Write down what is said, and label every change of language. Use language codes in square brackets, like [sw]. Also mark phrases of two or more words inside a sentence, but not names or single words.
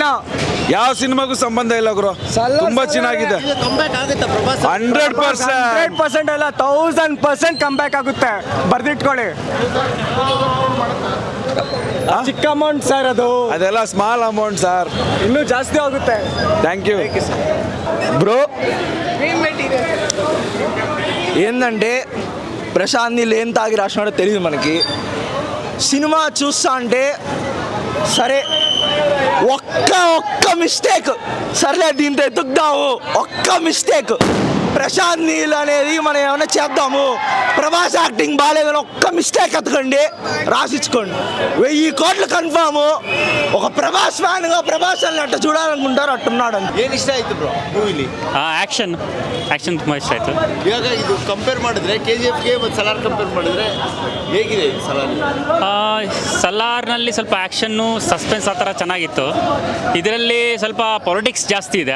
[kn] ಯಾವ ಸಿನಿಮಾಗೂ ಸಂಬಂಧ ಇಲ್ಲ ಗುರು. ತುಂಬಾ ಚೆನ್ನಾಗಿದೆ. ಕಂಬ್ಯಾಕ್ ಆಗುತ್ತಾ ಪ್ರಭಾಸ್? 100% ಅಲ್ಲ, 1000% ಕಂಬ್ಯಾಕ್ ಆಗುತ್ತೆ. ಬರ್ದಿಟ್ಕೊಳ್ಳಿ. ಚಿಕ್ಕ ಅಮೌಂಟ್ ಸರ್ ಅದು, ಅದೆಲ್ಲ [en] small amount sir. [kn] ಇನ್ನೂ ಜಾಸ್ತಿ ಆಗುತ್ತೆ. [en] thank you [te] బ్రో. ఏంటంటే ప్రశాంత్ నీళ్ళు ఏం తాగి రాసినాడో తెలియదు మనకి. సినిమా చూస్తా అంటే సరే ఒక్క మిస్టేక్, సర్లే దీంతో ఎత్తుకుదాము, ఒక్క మిస్టేక్. ప్రశాంత్ నీల్ అనేది మనం ఏమైనా చేద్దాము, ప్రభాస్ యాక్టింగ్ బాగాలేదని ఒక్క మిస్టేక్ ఎత్తకండి, రాసిచ్చుకోండి. 1000 కోట్లు కన్ఫాము. ఒక ప్రభాస్ ఫ్యాన్గా ప్రభాస్ అని అట్ట చూడాలనుకుంటారు, అట్టున్నాడు. [kn] ಏನು ಇಷ್ಟ ಆಯ್ತು ಬ್ರೋ ಮೂವಿಲಿ? ಆ್ಯಕ್ಷನ್ ತುಂಬ ಇಷ್ಟ ಆಯಿತು. ಇವಾಗ ಇದು ಕಂಪೇರ್ ಮಾಡಿದ್ರೆ KGFಗೆ ಮತ್ತು ಸಲಾರ್ ಕಂಪೇರ್ ಮಾಡಿದ್ರೆ ಹೇಗಿದೆ ಇದು ಸಲಾರ್? ಸಲಾರ್ನಲ್ಲಿ ಸ್ವಲ್ಪ ಆ್ಯಕ್ಷನ್ನು ಸಸ್ಪೆನ್ಸ್ ಆ ಥರ ಚೆನ್ನಾಗಿತ್ತು. ಇದರಲ್ಲಿ ಸ್ವಲ್ಪ ಪೊಲಿಟಿಕ್ಸ್ ಜಾಸ್ತಿ ಇದೆ.